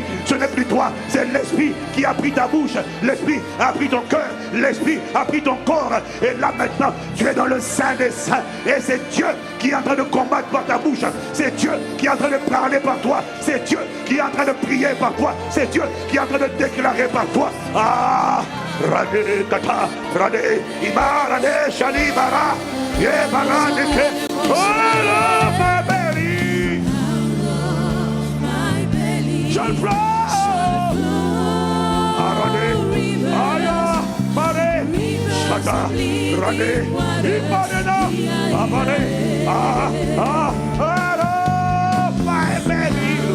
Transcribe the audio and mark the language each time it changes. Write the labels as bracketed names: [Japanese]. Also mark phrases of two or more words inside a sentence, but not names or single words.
[French] Ce n'est plus toi, c'est l'esprit qui a pris ta bouche. L'esprit a pris ton cœur. L'esprit a pris ton corps. Et là maintenant, tu es dans le sein des saints. Et c'est Dieu qui est en train de combattre par ta bouche. C'est Dieu qui est en train de parler par toi. C'est Dieu qui est en train de prier par toi. C'est Dieu qui est en train de déclarer par toi. Ah, Radé Kata, Radé, Ima, Radé, Shali, Bara, Yebara, Neke. [English] Oh, my belly. Shall flow. Radé, Aya, Bare, Shata, Radé, Imanena, Abare, my belly.